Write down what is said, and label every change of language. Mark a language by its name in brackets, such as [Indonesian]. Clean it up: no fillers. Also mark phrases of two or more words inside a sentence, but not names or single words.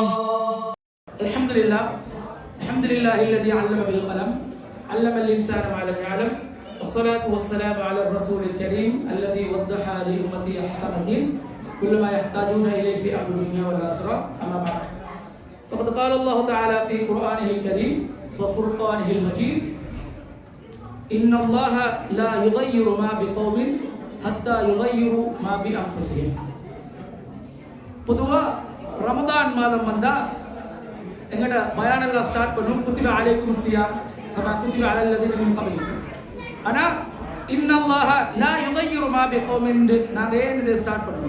[Arabic] الحمد لله الذي علم بالقلم علم الإنسان ما لم يعلم والصلاة والسلام على الرسول الكريم الذي وضح لأمتي أحكام الدين كل ما يحتاجون إليه في أمر الدنيا والآخرة. أما بعد فقد قال الله تعالى في قرآنه الكريم وفرقانه المجيد إن الله لا يغير ما بقوم حتى يغيروا ما بأنفسهم. [Tamil] பொதுவா ரமதான் மாதம் வந்தா எங்கட பயானங்களை ஸ்டார்ட் பண்ணும் [Arabic] كتب عليكم الصيام كما كتب على الذين من قبلكم. [Tamil] ஆனா [Arabic] إن الله لا يغير ما بقوم [Tamil] நாங்க ஏன் இதை ஸ்டார்ட் பண்ணோம்?